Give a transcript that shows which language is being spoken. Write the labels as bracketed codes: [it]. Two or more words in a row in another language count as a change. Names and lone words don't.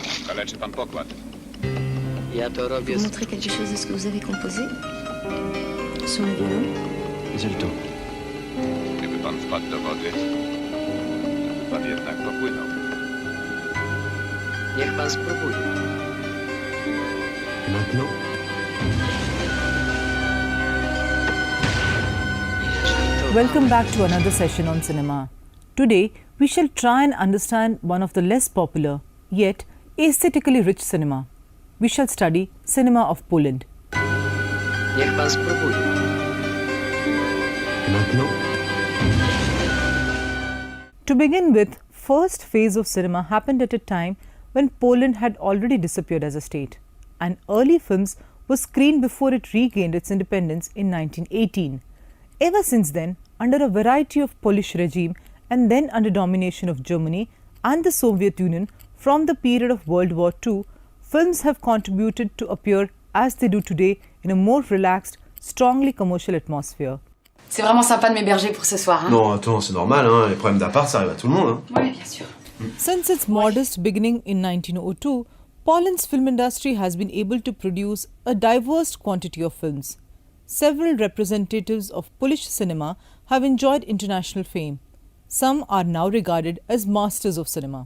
[pl] Okaleczy pan pokład. Ja to robię. [fr] Vous montrez quelque chose de ce que vous avez composé? Sur le violon? J'ai le temps. [pl] Gdyby pan wpadł do wody, to pan jednak popłynął. Niech pan spróbuje. [fr] Et maintenant? [en] Welcome back to another session on cinema. Today, we shall try and understand one of the less popular, yet aesthetically rich cinema. We shall study cinema of Poland. [pl] Niech pan spróbuje. [fr] Et maintenant? [en] To begin with, first phase of cinema happened at a time when Poland had already disappeared as a state, and early films were screened before it regained its independence in 1918. Ever since then, under a variety of Polish regime and then under domination of Germany and the Soviet Union from the period of World War II, films have contributed to appear as they do today in a more relaxed, strongly commercial atmosphere. [fr] C'est vraiment sympa de m'héberger pour ce soir. Hein? Non, attends, c'est normal, hein. Les problèmes d'appart, ça arrive à tout le monde. Hein. Oui, bien sûr. [en] Since its modest beginning in 1902, Poland's film industry has been able to produce a diverse quantity of films. Several representatives of Polish cinema have enjoyed international fame. Some are now regarded as masters of cinema.